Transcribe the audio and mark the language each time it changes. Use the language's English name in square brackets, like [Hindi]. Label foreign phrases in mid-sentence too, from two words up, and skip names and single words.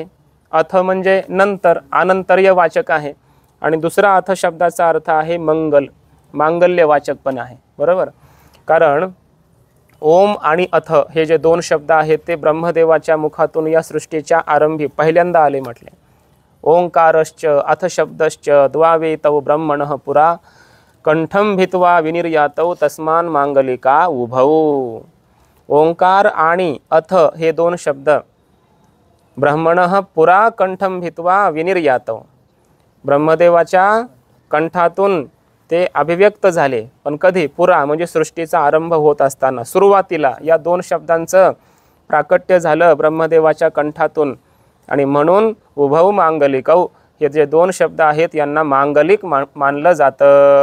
[Marathi] अथ म्हणजे नंतर, अनंतर्य वाचक आहे. आणि दुसरा अथ शब्दाचा अर्थ आहे मंगल, मांगल्य वाचक पण आहे. बरोबर. कारण ओम आणि अथ हे जे दोन शब्द आहेत ते ब्रह्मदेवाच्या मुखातून या सृष्टीच्या आरंभी पहिल्यांदा आले म्हटले. [Sanskrit] ओंकारश्च अथ शब्दश्च द्वावेतौ ब्रह्मणः पुरा, कंठम भित्वा विनिर्यातौ तस्मान मांगलिका उभौ. [Marathi] ओंकार आणि अथ हे दोन शब्द [Sanskrit] ब्रह्मणः पुरा कंठम भित्वा विनिर्यातौ, [Marathi] ब्रह्मदेवाच्या कंठातून ते अभिव्यक्त झाले. पण कधी? पुरा म्हणजे सृष्टीचा आरंभ होत असताना, सुरुवातीला या दोन शब्दांचं प्राकट्य झालं ब्रह्मदेवाच्या कंठातून. आणि म्हणून [Sanskrit] उभौ मांगलिकौ, [Marathi] हे जे दोन शब्द आहेत यांना मांगलिक मानलं जातं.